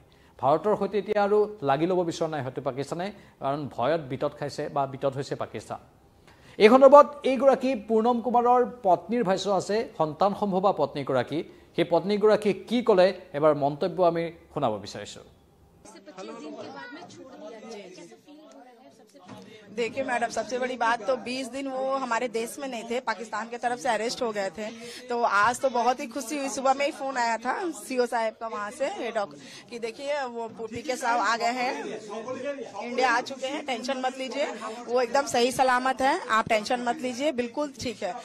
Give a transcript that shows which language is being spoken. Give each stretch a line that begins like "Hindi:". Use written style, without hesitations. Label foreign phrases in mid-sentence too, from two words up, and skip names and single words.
Assamese: ভাৰতৰ সৈতে এতিয়া আৰু লাগি ল'ব বিচৰা নাই হয়তো পাকিস্তানে, কাৰণ ভয়ত বিতত খাইছে বা বিতত হৈছে পাকিস্তান। এই সন্দৰ্ভত এইগৰাকী পূৰ্ণম কুমাৰৰ পত্নীৰ ভাষ্য আছে, সন্তান সম্ভৱা পত্নীগৰাকী। সেই পত্নীগৰাকী কি ক'লে এবাৰ মন্তব্য আমি শুনাব বিচাৰিছোঁ।
Hindi: देखिए मैडम, सबसे बड़ी बात तो 20 दिन वो हमारे देश में नहीं थे, पाकिस्तान की तरफ से अरेस्ट हो गए थे। तो आज तो बहुत ही खुशी हुई, सुबह में ही फोन आया था CO साहब का वहाँ से कि देखिए वो PK साहब आ गए हैं, इंडिया आ चुके हैं, टेंशन मत लीजिए, वो एकदम सही सलामत है, आप टेंशन मत लीजिए, बिल्कुल ठीक है।